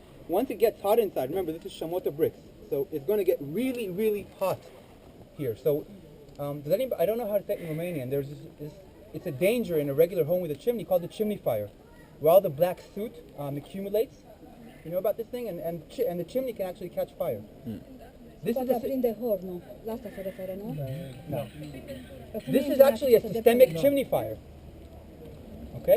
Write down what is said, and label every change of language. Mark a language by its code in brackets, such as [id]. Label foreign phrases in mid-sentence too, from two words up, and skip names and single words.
[en] Once it gets hot inside, remember this is shamota bricks, so it's going to get really, really hot here. So does anybody, I don't know how to say it in Romanian, there's it's a danger in a regular home with a chimney called the chimney fire. While the black soot accumulates, you know about this thing, and the chimney can actually catch fire. This is [ro] aprinde hornul. La asta se referă, nu? [en] No. This is actually a systemic chimney fire. Okay?